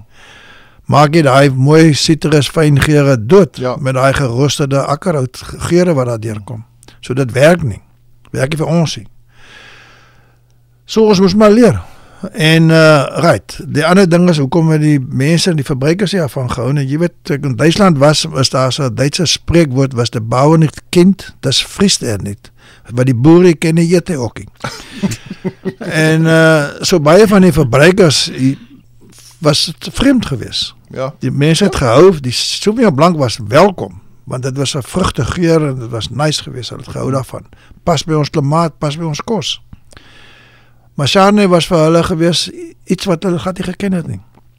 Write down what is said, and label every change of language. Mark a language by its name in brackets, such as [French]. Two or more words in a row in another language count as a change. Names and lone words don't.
[Afrikaans] Maak jy daai mooi sitrus fyn geure dood met daai geroosterde akkerhout geure wat daar deurkom. So dit werk nie. Werk nie vir ons nie. So ons moes maar leer. En right, die ander ding is hoekom het die mense en die verbruikers hiervan gehou. En jy weet, ek in Duitsland was daar so 'n Duitse spreekwoord was [German] die Bauer nicht kennt, das frisst nicht. [Afrikaans] Wat die boere ken nie eet hy ook nie. En so baie van die verbruikers was vreemd geweest. Ja. Die mense het gehou, die Sauvignon Blanc was welkom, want dit was 'n vrugtegeur en dit was nice geweest, hulle het gehou daarvan. Pas by ons klimaat, pas by ons kos. Maar Chardonnay was vir hulle gewees iets wat hulle glad nie geken het nie.